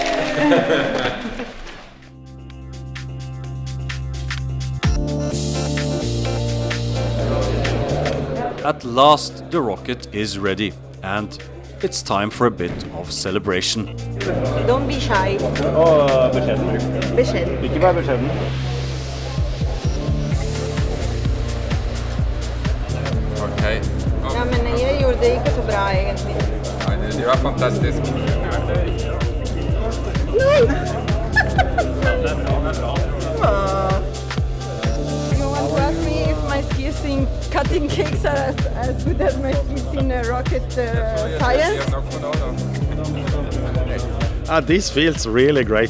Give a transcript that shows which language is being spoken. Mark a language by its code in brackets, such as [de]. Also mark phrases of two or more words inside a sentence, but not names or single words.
[en] At last, the rocket is ready, and it's time for a bit of celebration. Don't be shy. [no] Og beskjeden. Beskjeden. Ikke vær beskjeden. Okay. Ja, men jeg gjorde det ikke så bra egentlig. Nei, det var fantastisk. [en] You want to ask me if my skills in cutting cakes are as good as my skills in rocket science? This feels really great.